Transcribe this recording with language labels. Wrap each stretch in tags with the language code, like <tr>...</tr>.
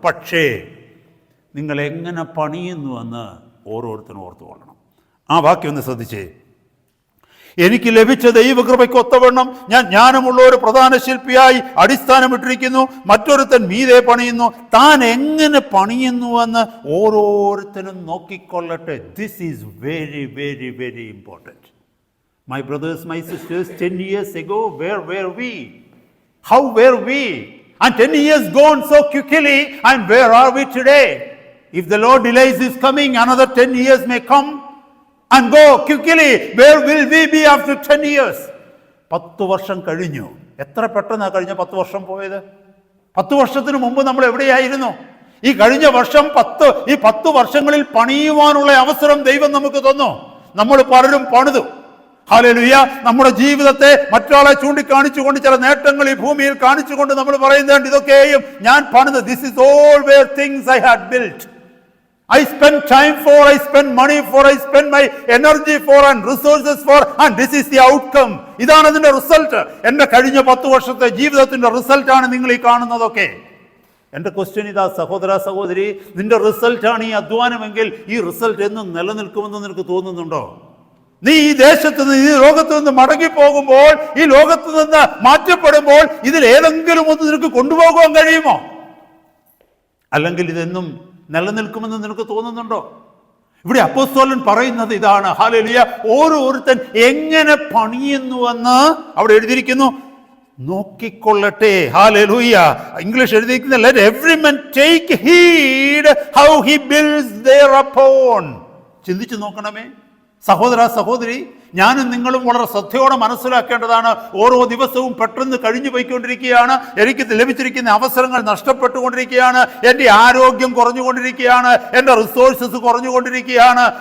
<ml>പക്ഷേ നിങ്ങൾ എങ്ങനെ പണിയുന്നുവെന്ന് ഓരോരുത്തരും ഓർത്തുകൊള്ളണം. ആ വാക്യം ഒന്ന് ശ്രദ്ധിച്ചേ. എനിക്ക് ലഭിച്ച ദൈവകൃപയ്ക്ക് ഒത്തവണ്ണം ഞാൻ ജ്ഞാനമുള്ള ഒരു പ്രധാന ശില്പിയായി അടിസ്ഥാനമിട്ടിരിക്കുന്നു. മറ്റൊരുത്തൻ മീതെ പണിയുന്നു. താൻ എങ്ങനെ പണിയുന്നുവെന്ന് ഓരോരുത്തരും നോക്കിക്കൊള്ളട്ടെ.</ml> <en>This is very very very important. My brothers, my sisters, 10 years ago, where were we? How were we? And 10 years gone so quickly, and where are we today? If the Lord delays his coming, another 10 years may come and go quickly. Where will we be after 10 years?</en> <ml>10 വർഷം കഴിഞ്ഞു. എത്ര പെട്ടെന്നാണ് കഴിഞ്ഞ 10 വർഷം പോയത്. 10 വർഷത്തിന് മുമ്പ് നമ്മൾ എവിടെയായിരുന്നു? ഈ കഴിഞ്ഞ വർഷം 10 വർഷങ്ങളിൽ പണിയുവാനുള്ള അവസരം ദൈവം നമുക്ക് തന്നു. നമ്മൾ പലരും പണിതു. ഹല്ലേലൂയ. നമ്മുടെ ജീവിതത്തെ മറ്റൊരാളെ ചൂണ്ടിക്കാണിച്ചുകൊണ്ട്, ചില നേട്ടങ്ങൾ ഈ ഭൂമിയിൽ കാണിച്ചുകൊണ്ട് നമ്മൾ പറയുന്നുണ്ട്, ഇതൊക്കെയും ഞാൻ പണിത്.</ml> <en>This is all where things I had built. I spend time for, I spend money for, I spend my energy for and resources for, and this is the outcome.</en> <ml>ഇതാണ് അതിന്റെ റിസൾട്ട്. എൻ്റെ കഴിഞ്ഞ 10 വർഷത്തെ ജീവിതത്തിന്റെ റിസൾട്ടാണ് നിങ്ങൾ ഈ കാണുന്നതൊക്കെ. എൻ്റെ ക്വസ്റ്റ്യൻ ഇതാ, സഹോദര സഹോദരി, നിന്റെ റിസൾട്ടാണ് ഈ അധ്വാനമെങ്കിൽ ഈ റിസൾട്ട് എന്നും നിലനിൽക്കുമെന്ന് നിനക്ക് തോന്നുന്നുണ്ടോ? നീ ഈ ദേശത്ത് നിന്ന്, ഈ ലോകത്ത് നിന്ന് മടങ്ങിപ്പോകുമ്പോൾ, ഈ ലോകത്ത് നിന്ന് മാറ്റപ്പെടുമ്പോൾ ഇതിൽ ഏതെങ്കിലും ഒന്ന് നിനക്ക് കൊണ്ടുപോകാൻ കഴിയുമോ? അല്ലെങ്കിൽ ഇതെന്നും നിലനിൽക്കുമെന്ന് നിനക്ക് തോന്നുന്നുണ്ടോ? ഇവിടെ അപ്പോസ്തലൻ പറയുന്നത് ഇതാണ്. ഹല്ലേലൂയ. ഓരോരുത്തൻ എങ്ങനെ പണിയുന്നുവെന്ന് അവിടെ എഴുതിയിരിക്കുന്നു. നോക്കിക്കൊള്ളട്ടെ. ഹല്ലേലൂയ. ഇംഗ്ലീഷ് എഴുതിയിരിക്കുന്ന</ml> <en>let every man take heed how he builds thereupon.</en> <ml>ചിന്തിച്ചു നോക്കണമേ സഹോദര സഹോദരി, ഞാനും നിങ്ങളും വളരെ ശ്രദ്ധയോടെ മനസ്സിലാക്കേണ്ടതാണ്. ഓരോ ദിവസവും പെട്ടെന്ന് കഴിഞ്ഞു പോയിക്കൊണ്ടിരിക്കുകയാണ്. എനിക്ക് ലഭിച്ചിരിക്കുന്ന അവസരങ്ങൾ നഷ്ടപ്പെട്ടുകൊണ്ടിരിക്കുകയാണ്. എൻ്റെ ആരോഗ്യം കുറഞ്ഞുകൊണ്ടിരിക്കുകയാണ്. എൻ്റെ റിസോഴ്സസ് കുറഞ്ഞുകൊണ്ടിരിക്കുകയാണ്.</ml>